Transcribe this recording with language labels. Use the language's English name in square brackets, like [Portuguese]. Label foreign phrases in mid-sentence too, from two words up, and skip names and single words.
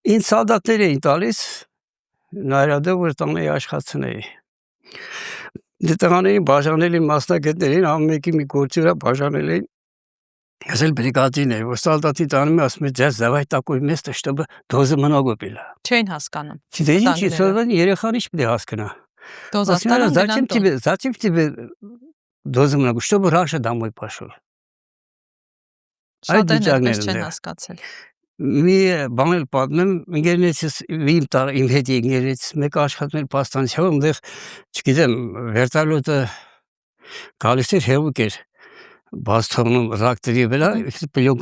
[Armenian] Ինձ սալդատներ էին տալիս, նայրադը, որ տանը աշխատցնեի։ Տղաներին բաժանել էին մասնագետներին, ամեն մեկի մի գործի վրա բաժանել էին, ես էլ բրիգադին էի, որ սալդատի տանում է, ասում է, ձեզ [Russian] давай такое место, чтобы дозы много было։ [Armenian] Չէին հասկանում։ Դե ինչի, երեխան ինչ պետք է հասկանա։ [Russian] Зачем тебе дозы много, чтобы раньше домой пошел։ [Armenian] Շատերն էս չեն հասկացել։ Մի բան էլ պատմեմ, ինգերնեցս իմ հետ ինգերից մեկ աշխատում էր պաստանցիայում, այնտեղ, չգիտեմ, վերտալյոտը գալիս էր հեղուկ էր բաց թողնում ռակտորի վրա, պլյոնկա